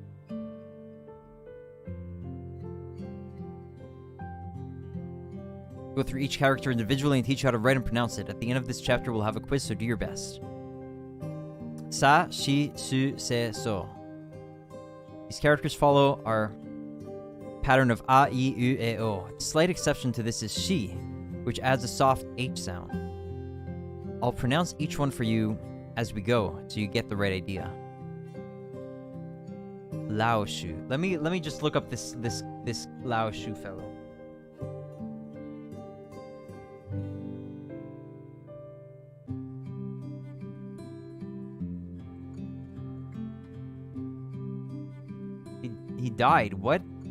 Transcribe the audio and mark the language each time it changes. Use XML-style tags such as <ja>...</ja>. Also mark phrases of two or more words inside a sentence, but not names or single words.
<en>Go through each character individually and teach you how to write and pronounce it. At the end of this chapter, we'll have a quiz, so do your best. Sa, shi, su, se, so. These characters follow our pattern of a, I, u, e, o. The slight exception to this is shi, which adds a soft H sound. I'll pronounce each one for you as we go, so you get the right idea. Lao Shu. Let me just look up this Lao Shu fellow. He died. What?</en>